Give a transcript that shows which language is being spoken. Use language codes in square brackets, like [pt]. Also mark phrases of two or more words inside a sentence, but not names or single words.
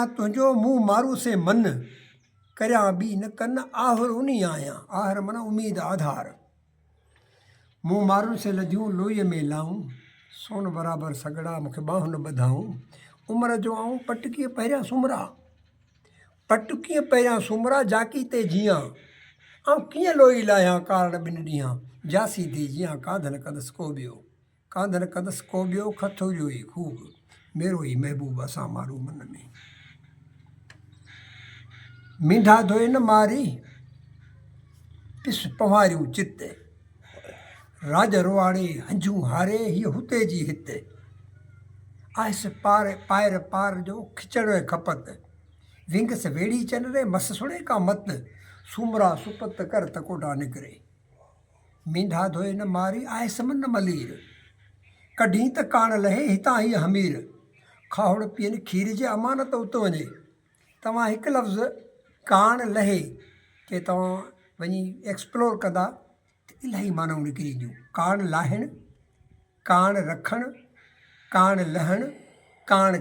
[sd] तुंहिंजो मुंहुं मारू से मन करियां ॿी न कन आहर उनी आहियां आहर माना उम्मीद आधार मुंहुं मारू से लधियूं लोईअ में लाऊं सोन बराबर सगड़ा मूंखे ॿाहूं न ॿधाऊं उमिरि जो आऊं पटकीअ पहिरियां सुमरा पटकीअ पहिरियां सुमरा जाकी ते जियां ऐं कीअं लोई लाहियां कारण ॿिनि ॾींहं जासी थी जियां कांधन कंदसि को ॿियो कांधन कंदसि को ॿियो खथोरियो ई खूब मेरो ई महबूब असां मारू मन में मींढा धोए न मारी पिस पवारियूं चित राज रोआड़े हंझूं हारे हीअ हुते जी हित आहिस पार पायर पार जो खिचड़ खपत विंगस वेड़ी चन रे मस सुणे का मत सुमरा सुपत कर तकोटा निकिरे मींढा धोए न मारी आहिस मन मलीर कढी त कान लहे हितां हीअ हमीर खावड़ पीअनि खीर जे अमानत उत वञे तव्हां हिकु लफ़्ज़ कान लहे के तव्हां वञी एक्सप्लोर कंदा त इलाही मानाऊं निकिरी ईंदियूं कान लाहिण कान रखणु कान लहण कान